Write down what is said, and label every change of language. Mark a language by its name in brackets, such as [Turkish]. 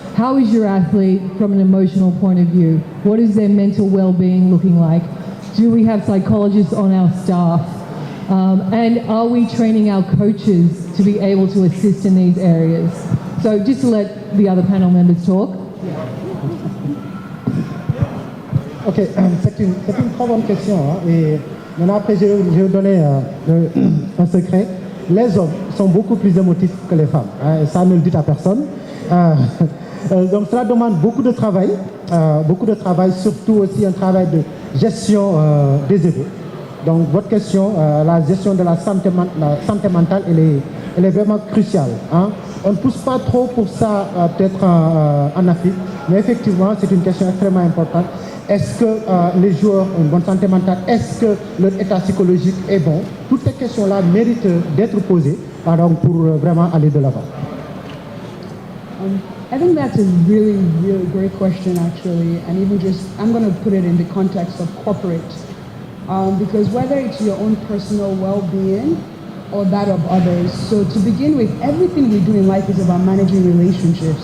[English] How is your athlete from an emotional point of view? What is their mental well-being looking like? Do we have psychologists on our staff? And are we training our coaches to be able to assist in these areas? So just to let the other panel members talk. [French] Ok, c'est une très bonne question. Et maintenant, après, je vais donner un secret. Les hommes sont beaucoup plus émotifs que les femmes. Et ça, ne le dites à personne. Donc, cela demande beaucoup de travail, surtout aussi un travail de gestion des égos. Donc, votre question, la gestion de la santé mentale, elle est vraiment cruciale. On ne pousse pas trop pour ça, peut-être en Afrique, mais effectivement, c'est une question extrêmement importante. Est-ce que les joueurs ont une bonne santé mentale? Est-ce que leur état psychologique est bon? Toutes ces questions-là méritent d'être posées pour vraiment aller de l'avant. [English] I think that's a really, really great question, actually, and even I'm going to put it in the context of corporate, because whether it's your own personal well-being or that of others. So to begin with, everything we do in life is about managing relationships.